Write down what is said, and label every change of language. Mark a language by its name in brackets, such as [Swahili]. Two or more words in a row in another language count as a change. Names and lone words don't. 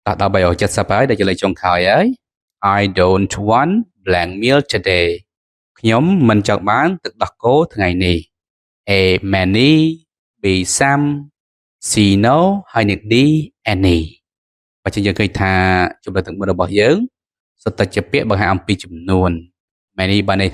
[Khmer] ដល់370ហើយដែលជាលេខចុងក្រោយហើយ [English] I don't want blank meal today [Khmer] ខ្ញុំមិនចង់បានទឹកដោះគោថ្ងៃនេះ [English] A many B some C no [Khmer] ហើយនឹង [English] D any [Khmer] បើជាយើងឃើញថាជម្រើសទាំង4របស់យើងសុទ្ធតែជាពាក្យបង្ហាញអំពីចំនួន many បានន័យ